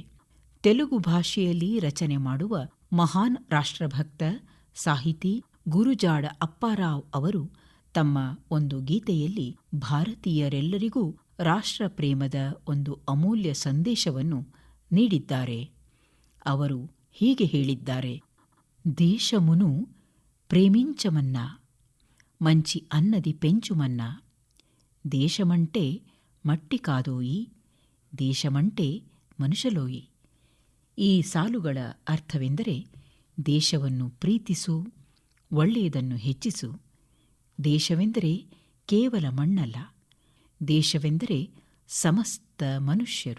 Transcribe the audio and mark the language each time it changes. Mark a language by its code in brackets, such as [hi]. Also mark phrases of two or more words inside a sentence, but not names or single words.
[kn] ತೆಲುಗು ಭಾಷೆಯಲ್ಲಿ ರಚನೆ ಮಾಡುವ ಮಹಾನ್ ರಾಷ್ಟ್ರಭಕ್ತ ಸಾಹಿತಿ ಗುರುಜಾಡ ಅಪ್ಪಾರಾವ್ ಅವರು ತಮ್ಮ ಒಂದು ಗೀತೆಯಲ್ಲಿ ಭಾರತೀಯರೆಲ್ಲರಿಗೂ ರಾಷ್ಟ್ರಪ್ರೇಮದ ಒಂದು ಅಮೂಲ್ಯ ಸಂದೇಶವನ್ನು ನೀಡಿದ್ದಾರೆ. ಅವರು ಹೀಗೆ ಹೇಳಿದ್ದಾರೆ: [te] దేశమును ప్రేమించమన్నా మంచి అన్నది పెంచుమన్నా, దేశమంటే మట్టి కాదోయి, దేశమంటే మనుషులోయి. [kn] ಈ ಸಾಲುಗಳ ಅರ್ಥವೆಂದರೆ, ದೇಶವನ್ನು ಪ್ರೀತಿಸು, ಒಳ್ಳೆಯದನ್ನು ಹೆಚ್ಚಿಸು. ದೇಶವೆಂದರೆ ಕೇವಲ ಮಣ್ಣಲ್ಲ, ದೇಶವೆಂದರೆ ಸಮಸ್ತ ಮನುಷ್ಯರು.